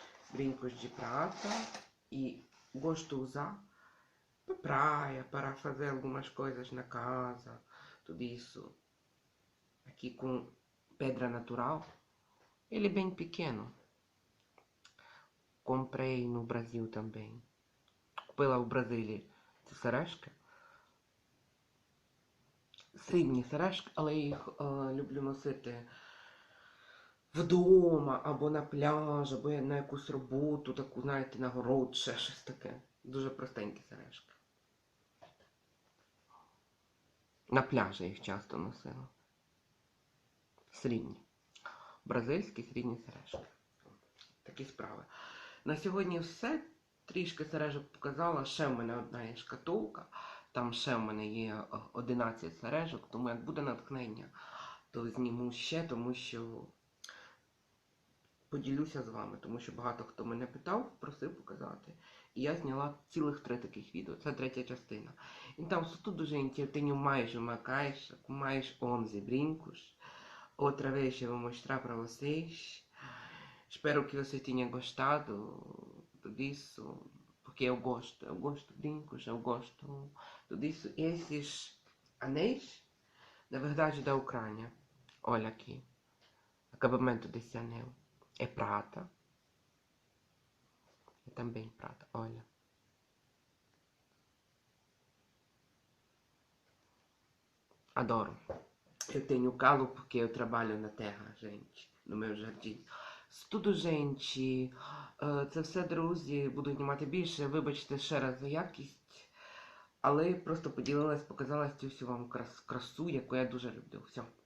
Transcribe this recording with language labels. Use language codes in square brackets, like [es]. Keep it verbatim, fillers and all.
[pt] Brincos de prata e gosto de usar para praia, para fazer algumas coisas na casa, tudo isso. Aqui com pedra natural. Ele é bem pequeno. Comprei no Brasil também. Pela o Brasília. [uk] Це сережки. Сині сережки, але я їх е, люблю носити вдома або на пляж, або я на якусь роботу, таку, знаєте, на город, ще щось таке. Дуже простенькі сережки. На пляжі їх часто носила. Срібні. Бразильські срібні сережки. Такі справи. На сьогодні все. Трішки сережок показала. Ще в мене одна є шкатулка. Там ще в мене є е, одинадцять сережок, тому як буде натхнення, то зніму ще, тому що поділюся з вами, тому що багато хто мене питав, просив показати. І я зняла цілих три таких відео. Це третя частина. [pt] Então, se tudo, gente, eu tenho mais uma caixa com mais onze brincos. Outra vez eu vou mostrar para vocês. Espero que vocês tenham gostado disso, porque eu gosto, eu gosto de brincos, eu gosto disso. E esses anéis, na verdade, da Ucrânia. Olha aqui, acabamento desse anel é prata, é também prata, olha. Adoro. Eu tenho calo porque eu trabalho na terra, gente, no meu jardim. [uk] Це [pt] Tudo, gente. [uk] Е, Це все, друзі, буду знімати більше. Вибачте ще раз за якість, але просто поділилась, показала цю всю вам крас- красу, яку я дуже люблю. Все.